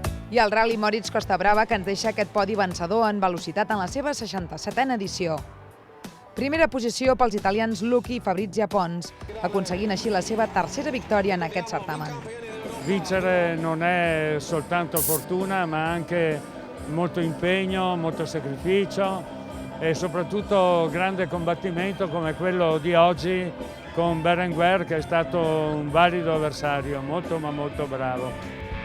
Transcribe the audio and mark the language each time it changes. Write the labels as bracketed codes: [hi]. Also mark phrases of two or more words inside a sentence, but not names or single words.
[ca] I el Rally Moritz Costa Brava, que ens deixa aquest podi vencedor en velocitat en la seva 67a edició. Primera posició pels italians Luchi i Fabrizia Pons, aconseguint així la seva tercera victòria en aquest certamen. [it] Vincere non è soltanto fortuna, ma anche molto impegno, molto sacrificio e soprattutto grande combattimento come quello di oggi con Berenguer, che è stato un valido avversario, molto ma molto bravo.